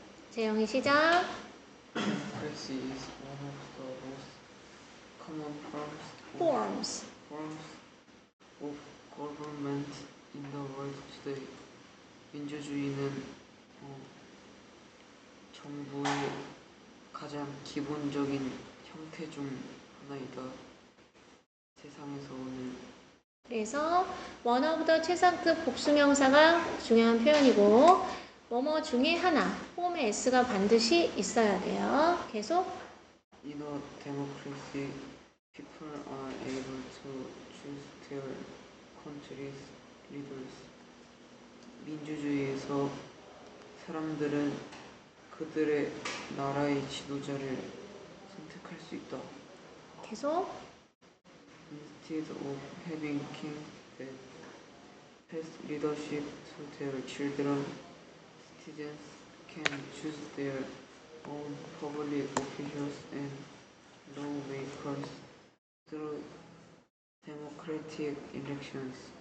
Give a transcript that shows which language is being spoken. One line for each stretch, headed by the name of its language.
Korean: 재영이 시작.
English: Democracy is one of the most common forms of government in the world today.
Korean: 민주주의는 정부의 가장 기본적인 형태 중 하나이다. 세상에서 오는 그래서 one of the 최상급 복수명사가 중요한 표현이고 뭐뭐 중에 하나 폼에 s가 반드시 있어야 돼요. 계속
English: In a democracy, people are able to choose their country's leaders.
Korean: 민주주의에서 사람들은 그들의 나라의 지도자를 선택할 수 있다. 계속
English: Instead of having kings that pass leadership to their children, citizens can choose their own public officials and lawmakers through democratic elections.